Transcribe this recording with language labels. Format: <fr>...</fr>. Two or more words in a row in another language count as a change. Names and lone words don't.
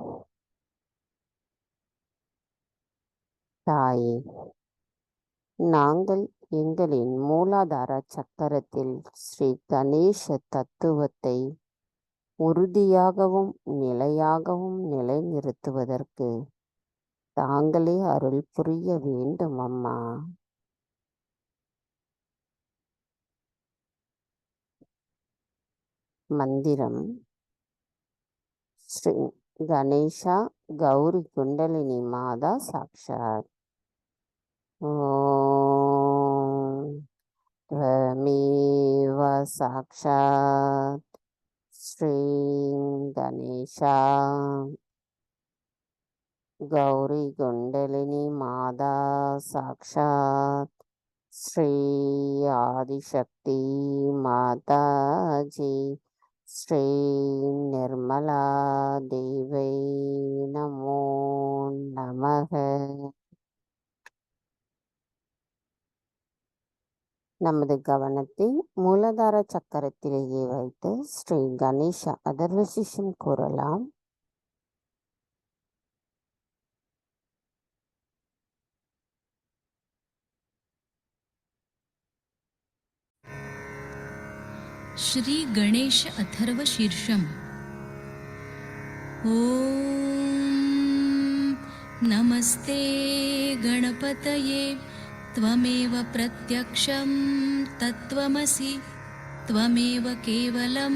<ta>தாயே, நாங்கள் எங்களின் மூலாதார சக்கரத்தில் ஸ்ரீ கணேச தத்துவத்தை உறுதியாகவும் நிலையாகவும் நிலைநிறுத்துவதற்கு தாங்களே அருள் புரிய வேண்டும் அம்மா.</ta> <sa>मन्त्रम्: श्री गणेश गौरी कुण्डलिनी माता साक्षात्. ஓம் त्वमेव साक्षात् श्री गणेश गौरी कुण्डलिनी माता साक्षात् श्री आदिशक्ति माताजी श्री निर्मला देवी नमो नमः.</sa> <ta>நமது கவனத்தை மூலாதார சக்கரத்திலேயே வைத்து ஸ்ரீ கணேஷ அதர்வசிஷம் கூறலாம்.</ta> <sa>श्री गणेश अथर्व शीर्षम। ओम नमस्ते गणपतये त्वमेव प्रत्यक्षं तत्त्वमसि त्वमेव केवलं</sa>